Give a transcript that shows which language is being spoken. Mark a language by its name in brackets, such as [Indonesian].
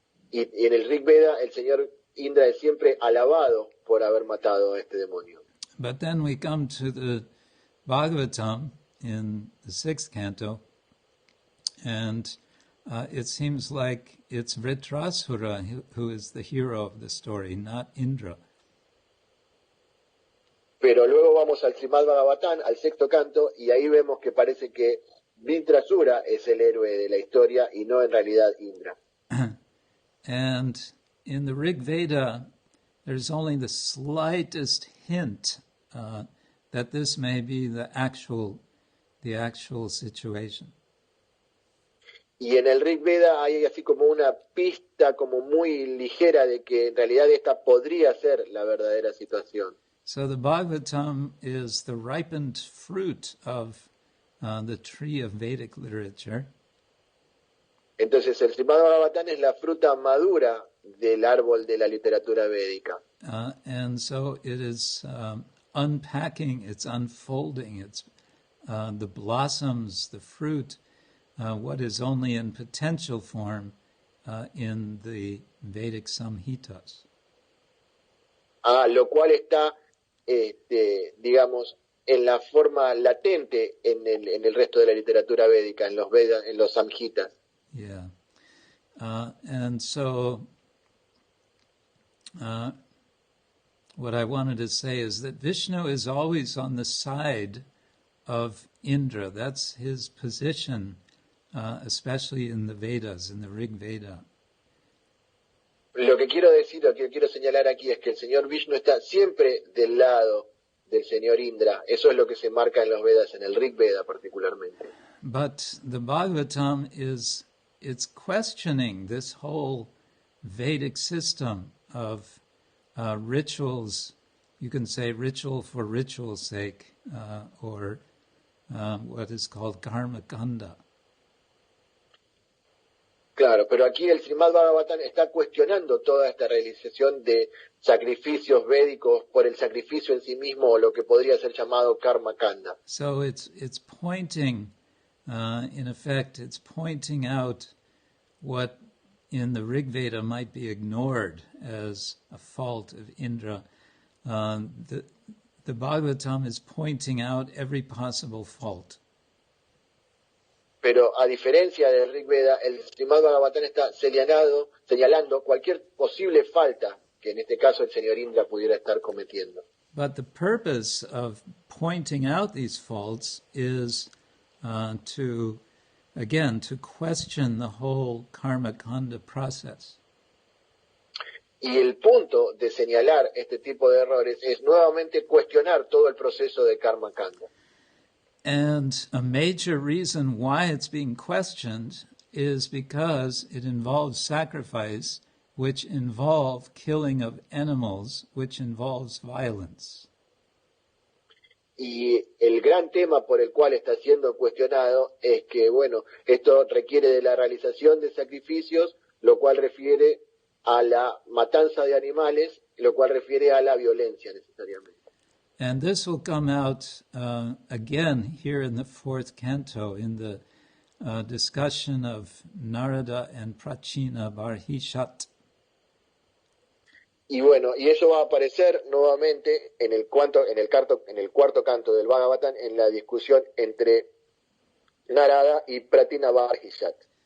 [Spanish] Y en el Rig Veda, el señor Indra es siempre alabado por haber matado a este demonio. [English] But then we come to the Bhagavatam in the 6th canto, and it seems like it's Vritrasura who is the hero of the story, not Indra. [Spanish] Pero luego vamos al Srimad-Bhagavatam, al sexto canto, y ahí vemos que parece que Vritrasura es el héroe de la historia y no en realidad Indra. [English] And in the Rig Veda, there's only the slightest hint that this may be the actual situation. [Spanish] Y en el Rig Veda hay así como una pista como muy ligera de que en realidad esta podría ser la verdadera situación. [English] So the Bhagavatam is the ripened fruit of the tree of Vedic literature. [Spanish] Entonces el Srimad-Bhagavatam es la fruta madura del árbol de la literatura védica. [English] And so it is unpacking, it's unfolding, it's the blossoms, the fruit, what is only in potential form in the Vedic Samhitas. [Spanish] Lo cual está, digamos, en la forma latente en el resto de la literatura védica, en los Vedas, en los Samhitas. [English] Yeah. And so what I wanted to say is that Vishnu is always on the side of Indra. That's his position, especially in the Vedas, in the Rig Veda. [Spanish] Lo que quiero decir, lo que quiero señalar aquí es que el señor Vishnu está siempre del lado del señor Indra. Eso es lo que se marca en los Vedas, en el Rig Veda particularmente. [English] But the Bhagavatam it's questioning this whole Vedic system of rituals. You can say ritual for ritual's sake, or what is called karma kanda. [Spanish] Claro, pero aquí el Srimad-Bhagavatam está cuestionando toda esta realización de sacrificios védicos por el sacrificio en sí mismo, o lo que podría ser llamado karma kanda. [English] So it's pointing, in effect, it's pointing out what in the Rig Veda might be ignored as a fault of Indra. The Bhagavatam is pointing out every possible fault. [Spanish] Pero a diferencia del Rig Veda, el Srimad-Bhagavatam está señalando cualquier posible falta que en este caso el señor Indra pudiera estar cometiendo. [English] But the purpose of pointing out these faults is to question the whole karma kanda process. [Spanish] Y el punto de señalar este tipo de errores es nuevamente cuestionar todo el proceso de karma kanda. [English] And a major reason why it's being questioned is because it involves sacrifice, which involve killing of animals, which involves violence. [Spanish] Y el gran tema por el cual está siendo cuestionado es que, bueno, esto requiere de la realización de sacrificios, lo cual refiere a la matanza de animales, lo cual refiere a la violencia necesariamente. [English] And this will come out again here in the fourth canto, in the discussion of Narada and Prachina Barhishat. [Spanish] Y bueno, y eso va a aparecer nuevamente en el cuarto canto del Bhagavatam, en la discusión entre Narada y Prachina Barhishat.